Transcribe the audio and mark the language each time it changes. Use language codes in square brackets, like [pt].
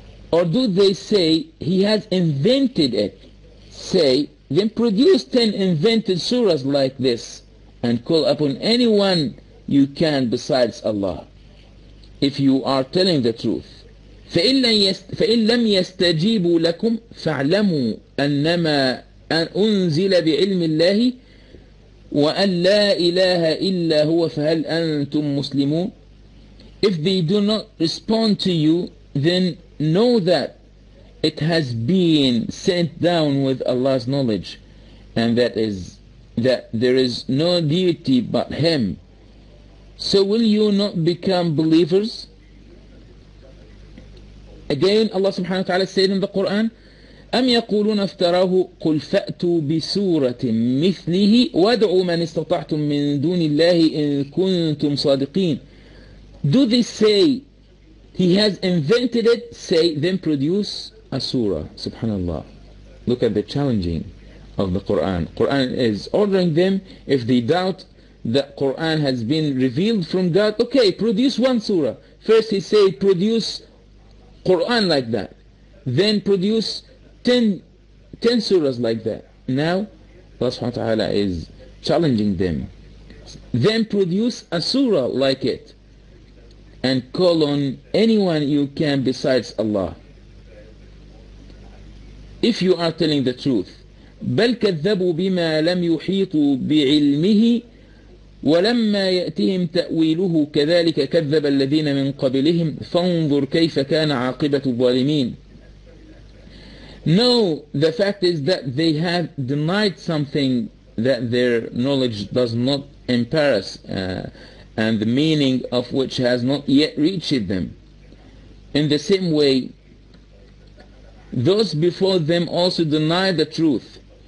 [en] Or do they say, he has invented it? Say, then produce 10 invented surahs like this and call upon anyone you can besides Allah, if you are telling the truth. [ar] فإن لم يستجيبوا لكم فاعلموا أنما أنزل بعلم الله وأن لا إله إلا هو فهل أنتم مسلمون. [en] If they do not respond to you, then know that it has been sent down with Allah's knowledge, and that there is no deity but Him. So will you not become believers? Again, Allah subhanahu wa ta'ala said in the Qur'an, [ar] أَمْ يَقُولُونَ افْتَرَاهُ قُلْ فَأْتُوا بِسُورَةٍ مِثْلِهِ وَادْعُوا مَنِ اسْتَطَعْتُم مِّن دُونِ اللَّهِ إِن كُنتُمْ صَادِقِينَ. [en] Do they say he has invented it? Say, then produce a surah. Subhanallah. Look at the challenging of the Qur'an. Qur'an is ordering them, if they doubt that Qur'an has been revealed from God, okay, produce one surah. First he said, produce Qur'an like that. Then produce 10 surahs like that. Now, Allah subhanahu wa ta'ala is challenging them. Then produce a surah like it, and call on anyone you can besides Allah, if you are telling the truth. [ar] بل كذبوا بما لم يحيطوا بعلمه ولما يأتهم تأويله كذلك كذب الذين من قبلهم فانظر كيف كان عاقبة الظالمين. [en] No, the fact is that they have denied something that their knowledge does not embarrass, and the meaning of which has not yet reached them. In the same way, those before them also deny the truth.